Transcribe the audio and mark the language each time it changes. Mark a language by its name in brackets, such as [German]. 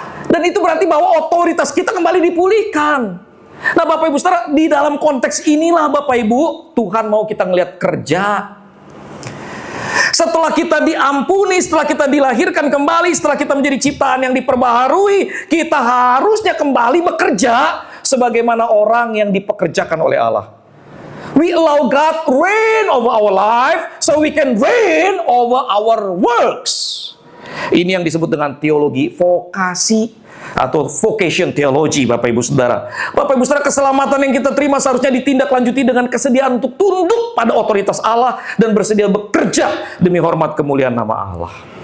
[Indonesian] Dan itu berarti bahwa otoritas kita kembali dipulihkan. Nah Bapak Ibu Saudara, di dalam konteks inilah Bapak Ibu, Tuhan mau kita ngelihat kerja. Setelah kita diampuni, setelah kita dilahirkan kembali, setelah kita menjadi ciptaan yang diperbaharui, kita harusnya kembali bekerja sebagaimana orang yang dipekerjakan oleh Allah. [English] We allow God reign over our life so we can reign over our works. [Indonesian] Ini yang disebut dengan teologi vokasi atau vocation theology, Bapak Ibu Saudara. Bapak Ibu Saudara, keselamatan yang kita terima seharusnya ditindaklanjuti dengan kesediaan untuk tunduk pada otoritas Allah dan bersedia bekerja demi hormat kemuliaan nama Allah.